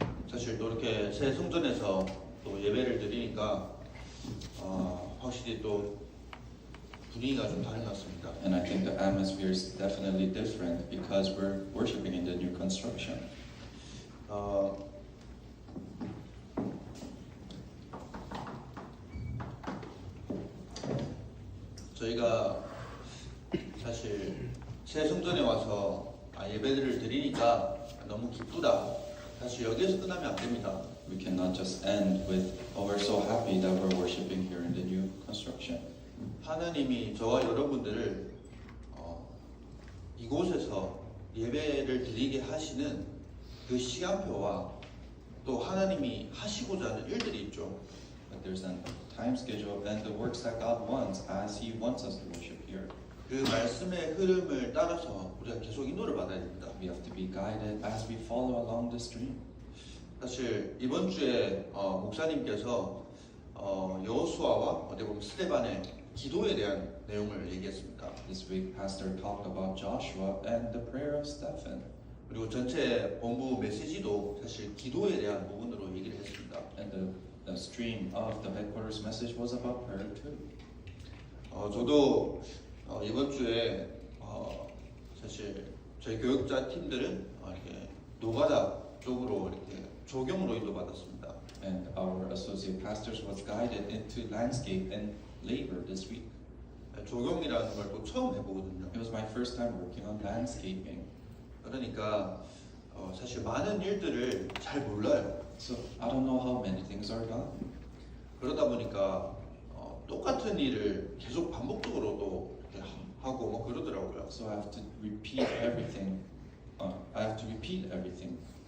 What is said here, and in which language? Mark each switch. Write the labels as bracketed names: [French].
[Korean] 사실 또 이렇게 새 성전에서 또 예배를 드리니까 확실히 또 분위기가 좀 다른 것 같습니다. [English] And I think the atmosphere is definitely different because we're worshiping in the new construction. [Korean] 저희가 사실 새 성전에 와서 예배를 드리니까 너무 기쁘다. 사실 여기에서 끝나면 안 됩니다. [English] We cannot just end with, oh, we're so happy that we're worshiping here in the new construction. [Korean] 하나님이 저와 여러분들을 이곳에서 예배를 드리게 하시는 그 시간표와 또 하나님이 하시고자 하는 일들이 있죠. [English] But there's a time schedule and the works that God wants as He wants us to worship here. [Korean] 그 말씀의 흐름을 따라서 우리가 계속 인도를 받아야 됩니다. [English] We have to be guided as we follow along the stream. [Korean] 사실 이번 주에 목사님께서 여호수아와 어떻게 보면 스데반의 기도에 대한 내용을 얘기했습니다. [English] This week, Pastor talked about Joshua and the prayer of Stephen. [Korean] 그리고 전체 본부 메시지도 사실 기도에 대한 부분으로 얘기를 했습니다. [English] And the stream of the headquarters message was about prayer too. [Korean] 저도 이번 주에 사실 저희 교육자 팀들은 이렇게 노가다 쪽으로 이렇게 조경으로 인도받았습니다. [English] And our associate pastors was guided into landscape and labor this week. [Korean] 조경이라는 걸 또 처음 해보거든요. [English] It was my first time working on landscaping. [Korean] 그러니까 사실 많은 일들을 잘 몰라요. [English] So I don't know how many things are done. [Korean] 그러다 보니까 똑같은 일을 계속 반복적으로 또 이렇게 하고 뭐 그러더라고요. [English] So I have to repeat everything. I have to repeat everything.